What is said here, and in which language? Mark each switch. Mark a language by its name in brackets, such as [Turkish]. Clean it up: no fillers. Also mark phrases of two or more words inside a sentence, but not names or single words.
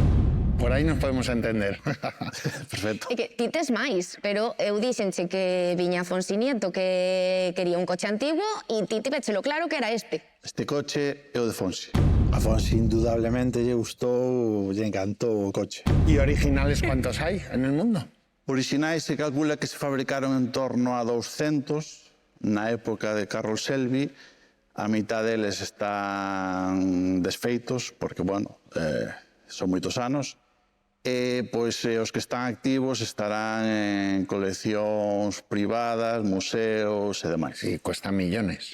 [Galician] Por aí nos podemos entender. Perfecto. É que ti tes máis, pero eu dixenche que viña Fonsi Nieto que quería un coche antigo e ti tivechelo claro que era este. Este coche é o de Fonsi. A Fonsi indudablemente lle gustou, lle encantou o coche. [Spanish] ¿Y originales cuántos hay en el mundo? [Galician] Orixinais se calcula que se fabricaron en torno a 200 na época de Carroll Shelby. A mitad deles están desfeitos porque, bueno, son moitos anos. Pois os que están activos estarán en coleccións privadas, museos e demais. [Spanish] Y cuestan millones.